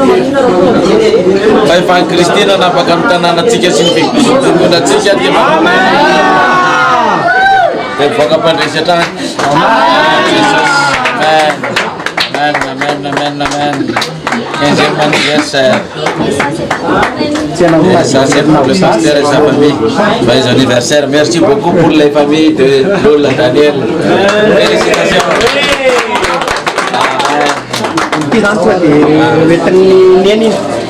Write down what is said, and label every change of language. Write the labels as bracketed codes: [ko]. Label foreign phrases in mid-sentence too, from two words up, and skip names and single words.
[mg] Fa Kristina napaka ny tanànatsika sy ny fiangonatsika dia mivoaka mpandresatra any. Amen, amen, amen, amen. [fr] 15e anniversaire. Ça c'est pour le pasteur et sa famille. Joyeux anniversaire. Merci beaucoup pour les familles de Lola, Daniel. Félicitations. Amen. [mg] zany tonga dia oentin'ny neny iny.